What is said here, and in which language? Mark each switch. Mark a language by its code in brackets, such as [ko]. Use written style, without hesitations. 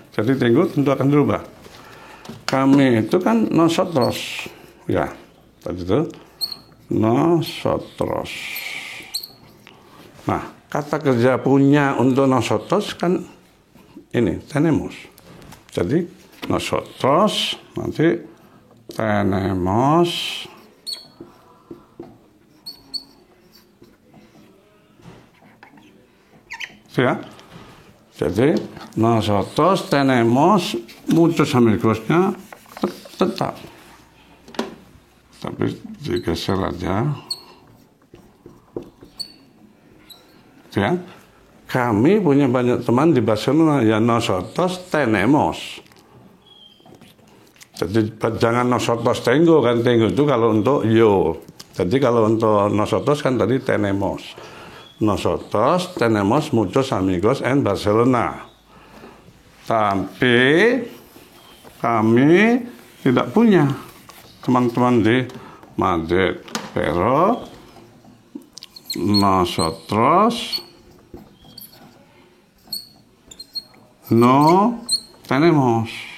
[id] Jadi tengok tentu akan dirubah. Kami itu kan nosotros. Ya, tadi itu nosotros. Nah, kata kerja punya untuk nosotros kan ini tenemos. Jadi nosotros nanti tenemos ya. [es] Jadi nosotros tenemos muchos amigosnya tetap. [id] Tapi digeser aja. Ya, kami punya banyak teman di Barcelona. [es] Ya nosotros tenemos. [id] Jadi jangan nosotros tengo kan, tengo itu kalau untuk yo. Jadi kalau untuk nosotros kan tadi tenemos. [es] Nosotros tenemos muchos amigos en Barcelona. [id] Tapi kami tidak punya teman-teman di Madrid. [es] Pero nosotros no tenemos.